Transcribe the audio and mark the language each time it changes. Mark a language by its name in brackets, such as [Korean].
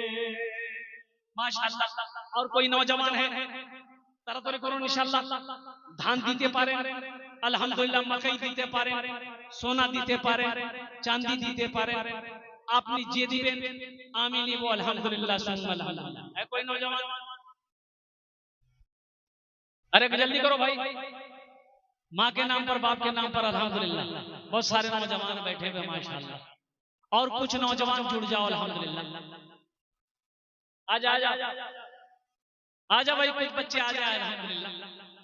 [Hindi] माशाअल्लाह। और कोई नौजवान है, [Bangla] তাড়াতাড়ি করুন ইনশাআল্লাহ। ধান দিতে পারেন আলহামদুলিল্লাহ, মকই দিতে পারেন, সোনা দিতে পারেন, চাঁদি দিতে পারেন, আপনি যে দিবেন আমি নিব আলহামদুলিল্লাহ সুম্মা আলহামদুলিল্লাহ। [Hindi] है कोई नौजवान? अरे जल्दी करो भाई, माँ के नाम पर, बाप के नाम पर अल्हम्दुलिल्लाह। बहुत सारे नौजवान बैठे हुए माशाअल्लाह, और कुछ नौजवान जुड़ जाओ अल्हम्दुलिल्लाह। आजा आजा आजा भाई, कुछ बच्चे आ जाए अल्हम्दुलिल्लाह।